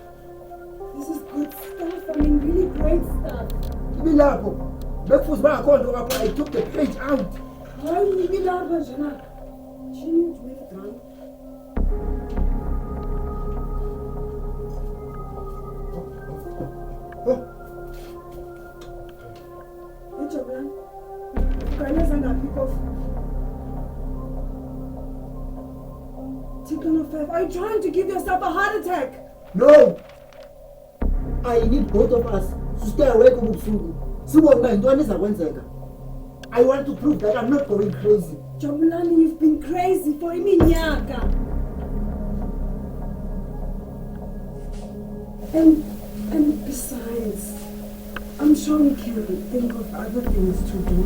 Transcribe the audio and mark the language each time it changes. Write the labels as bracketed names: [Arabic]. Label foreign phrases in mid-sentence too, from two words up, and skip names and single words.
[English] This is good stuff. I mean, really great stuff. [Xhosa] Ibilapho. Bekufuze bangakho nto kapha. [English] I took the page out. [Xhosa] Hayi, ibilapha njena. [English] She knew to make it run. Oh, Hey, Jabulani. [Xhosa] Ukhawuleza ngaphi ikofu? [English] Tickle of 5. Are you trying to give yourself a heart attack? no. I need both of us to stay awake ubusuku. [Xhosa] Sibone uba yintoni eza kwenzeka. [English] I want to prove that I'm not going crazy. Jabulani, you've been crazy for iminyaka. And besides, I'm sure we can think of other things to do.